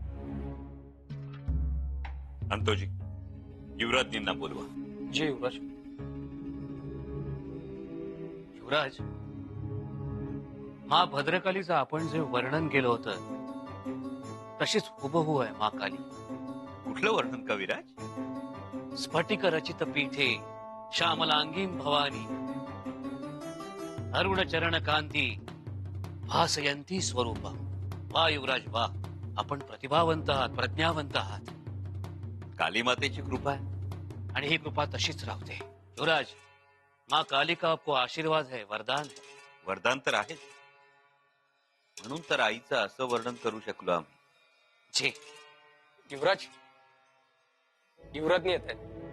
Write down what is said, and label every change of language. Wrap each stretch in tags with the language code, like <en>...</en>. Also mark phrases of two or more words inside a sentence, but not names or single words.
<mr>अंतोजी, युवराजनींना बोलवा. जय युवराज. युवराज, माँ भद्रकालीचं आपण जे वर्णन केलं होतं तशीच हुबहू आहे माँ काली. कुठलं वर्णन कविराज?</mr> <sa>स्फटिक रचित पीठे श्यामलांगीं भवानी. अरुण चरण कांती भासयंती स्वरूप.</sa> <mr>वा युवराज वा, आपण प्रतिभावंत आहात, प्रज्ञावंत आहात. काली मातेची कृपा आहे. आणि ही कृपा तशीच राहते. युवराज,</mr> <hi>माँ काली का आपको आशीर्वाद है, वरदान है.</hi> <mr>वरदान तर आहे, म्हणून तर आईचं असं वर्णन करू शकलो आम्ही. जे युवराज, युवराजनी येत आहेत.</mr>